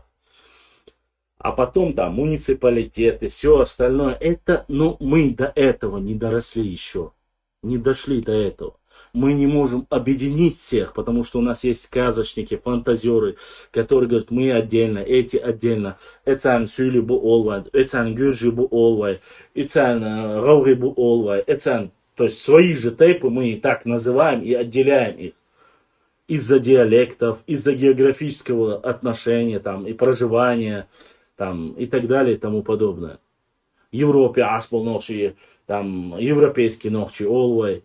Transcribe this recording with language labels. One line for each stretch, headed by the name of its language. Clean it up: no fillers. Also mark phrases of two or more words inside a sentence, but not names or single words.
Russian: А потом там муниципалитеты, все остальное. Это, ну, мы до этого не доросли еще. Не дошли до этого. Мы не можем объединить всех, потому что у нас есть сказочники, фантазеры, которые говорят, мы отдельно, эти отдельно.
Chechen: Эцан сюли бу олвай, эцан гюржи бу олвай, эцан галги бу олвай, эцан.
Russian: То есть свои же тейпы мы и так называем и отделяем их. Из-за диалектов, из-за географического отношения там, и проживания там, и так далее и тому подобное. В Европе аспол ночи, там, европейские ночи, олвай.